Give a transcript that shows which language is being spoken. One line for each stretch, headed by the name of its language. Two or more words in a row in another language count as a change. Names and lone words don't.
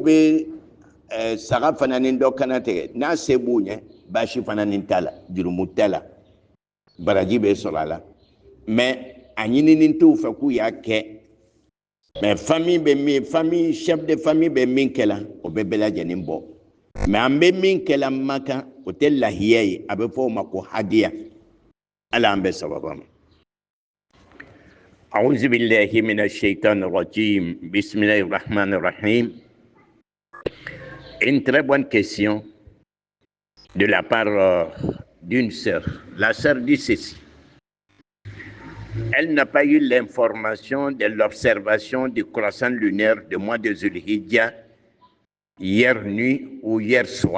Bambara: bɛ saga fana ni dɔ kana tigɛ n'a se b'u ɲɛ baasi fana ni t'a la jurumu t'a la baraji bɛ sɔrɔ a la mais a ɲinini t'u fɛ k'u y'a kɛ mais famille bɛ min famille
French: chef de famille
Bambara: bɛ min kɛla o bɛ bɛɛ lajɛlen bɔ mais an bɛ min kɛla Makan o tɛ lahiya ye a bɛ fɔ o ma ko hadiya ala an bɛ sababa ma
Arabic: أعوذ بالله من الشيطان الرجيم بسم الله الرحمن الرحيم.
French: Une très bonne question de la part d'une sœur. La sœur dit ceci. Elle n'a pas eu l'information de l'observation du croissant lunaire du mois de Zulhijja hier nuit ou hier soir.